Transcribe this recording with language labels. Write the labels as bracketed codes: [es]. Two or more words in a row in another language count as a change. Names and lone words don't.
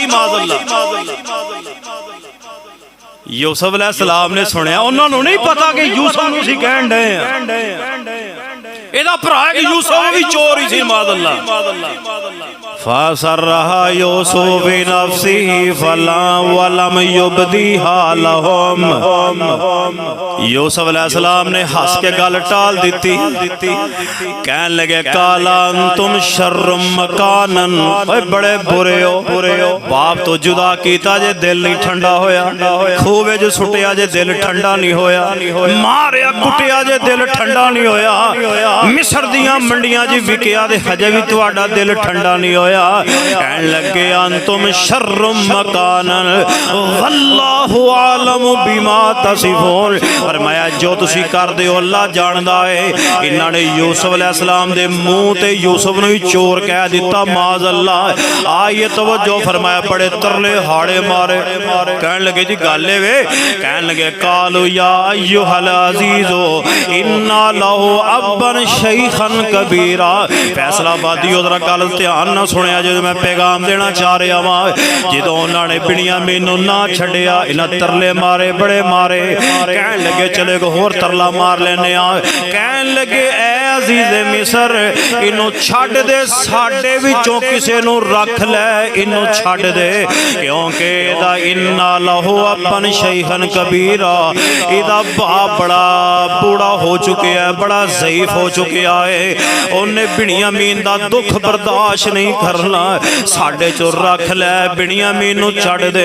[pa] माज़अल्लाह। یوسف علیہ السلام نے سنیا، انہاں نوں نہیں پتا کہ یوسف نوں سی کہن ڈے آ، ایدا بھرا اک یوسف بھی چور ہی سی. [ar] معاذ الله۔ فأسرها يوسف بنفسه فلا ولم يبدها لهم. [pa] یوسف علیہ السلام نے ہنس کے گل ٹال دی. کہن لگے [ar] قال أنتم شر مكانا, [pa] اوئے بڑے برے ہو، باپ توں جدا کیتا جے دل نہیں ٹھنڈا ہویا، کھوہ وچ سٹیا جے دل ٹھنڈا نہیں ہویا، ماریا کٹیا جے دل ٹھنڈا نہیں ہویا، مصر دیاں منڈیاں جی وکیا تے ہجے بھی تہاڈا دل ٹھنڈا نہیں ہویا. کہن لگے [ar] أنتم شر مكانا والله أعلم بما تصفون. [pa] فرمایا جو تسی کردے ہو اللہ جاندا ہے. انہاں نے یوسف علیہ السلام دے منہ تے یوسف نوں ہی چور کہہ دتا. माज़अल्लाह। آئیے توجہ فرمایا، بڑے ترلے ہاڑے مارے. کہن لگے جی گل وے، کہن لگے [ar] قالوا يا أيها العزيز إن له أبا شيخا كبيرا. [pa] فیصل آبادی ادھر گل دھیان نا سنیا جو میں پیغام دینا چاہ رہا واں. جو انہاں نے بنیامین نوں نا چھڈیا، انہاں ترلے مارے، بڑے مارے. کہن لگے چلے اک ہور ترلا مار لینے آ. کہن لگے اے عزیزِ مصر اینوں چھڈ دے، ساڈے وچوں کسے نوں رکھ لے، اینوں چھڈ دے، کیونکہ ایہدا [ar] إن له أبا شيخا كبيرا, [pa] ایہدا باپ بڑا بوڑھا ہو چکیا ہے، بڑا ضعیف ہو چکیا ہے، اونہاں بنیامین دا دکھ برداشت نہیں کرنا، ساڈے چوں رکھ لے، بنیامین نوں چھڈ دے.